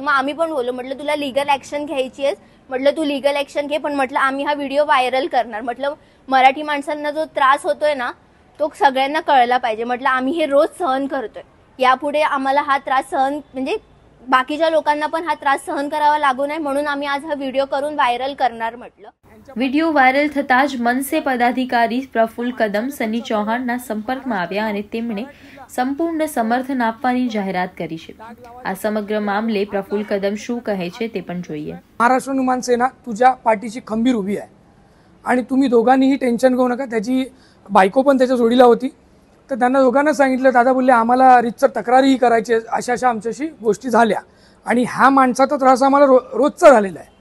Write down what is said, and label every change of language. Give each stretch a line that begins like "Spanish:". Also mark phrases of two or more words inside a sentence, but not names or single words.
Marathi: मग आम्ही पण बोललो, म्हटलं तुला
English: legal action
Marathi: घ्यायची आहे, म्हटलं तू
English: legal action
Marathi: घे, पण म्हटलं आम्ही हा व्हिडिओ व्हायरल करणार. म्हटलं मराठी माणसांना जो त्रास होतोय ना तो सगळ्यांना कळला पाहिजे. म्हटलं आम्ही हे रोज सहन करतोय, यापुढे आम्हाला हा त्रास सहन म्हणजे बाकीच्या लोकांना पण हा त्रास सहन करावा लागू नये म्हणून आम्ही आज हा व्हिडिओ करून व्हायरल करणार म्हटलं.
Gujarati: વિડીયો વાયરલ થતાં જ મનસે પદાધિકારી પ્રફુલ્લ કદમ સની ચૌહાણના સંપર્કમાં આવ્યા અને તેમણે સંપૂર્ણ સમર્થન આપવાની જાહેરાત કરી છે. આ સમગ્ર મામલે પ્રફુલ્લ કદમ શું કહે છે તે પણ જોઈએ.
Marathi: महाराष्ट्र हनुमान सेना तुझ्या पाठीशी खंबीर उभी आहे आणि तुम्ही दोघांनीही टेन्शन घेऊ नका. त्याची बायको पण त्याच्या जोडीला होती. तर त्यांना दोघांना सांगितलं, दादा बोलले आम्हाला रीतसर तक्रारीही करायची, अशा आमच्याशी गोष्टी झाल्या आणि ह्या माणसाचा त्रास आम्हाला रोजचा झालेला आहे.